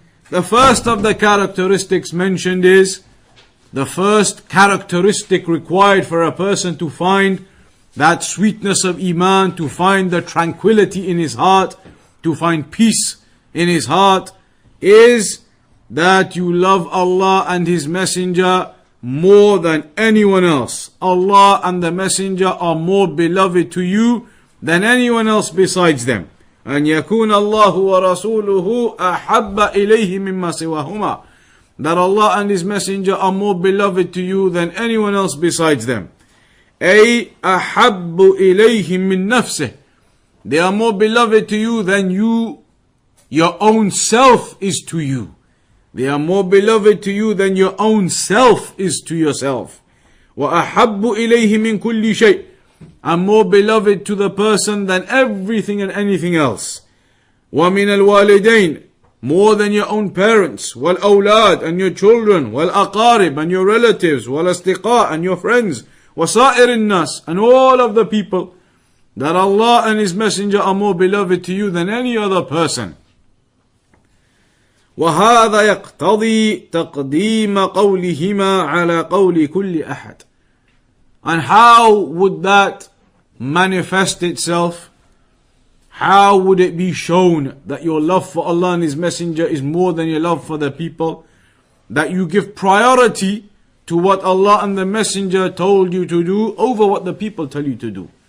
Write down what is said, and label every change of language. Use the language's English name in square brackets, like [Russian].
[English] The first of the characteristics mentioned is, the first characteristic required for a person to find that sweetness of Iman, to find the tranquility in his heart, to find peace in his heart, is that you love Allah and His Messenger more than anyone else. Allah and the Messenger are more beloved to you than anyone else besides them. [Arabic] أن يكون الله ورسوله أحب إليه مما سواهما. [English] That Allah and His Messenger are more beloved to you than anyone else besides them. [Arabic] أي أحب إليهم من نفسه. [English] They are more beloved to you than your own self is to you. They are more beloved to you than your own self is to yourself. [Arabic] وأحب إليه من كل شيء. [English] And more beloved to the person than everything and anything else. [Arabic] ومن الوالدين. [English] More than your own parents. [Arabic] والأولاد [English] and your children. [Arabic] والأقارب [English] and your relatives. [Arabic] والأصدقاء [English] and your friends. [Arabic] وسائر الناس [English] and all of the people. That Allah and His Messenger are more beloved to you than any other person. [Arabic] وهذا يقتضي تقديم قولهما على قول كل أحد. [English] And how would that manifest itself? How would it be shown that your love for Allah and His Messenger is more than your love for the people? that you give priority to what Allah and the Messenger told you to do over what the people tell you to do.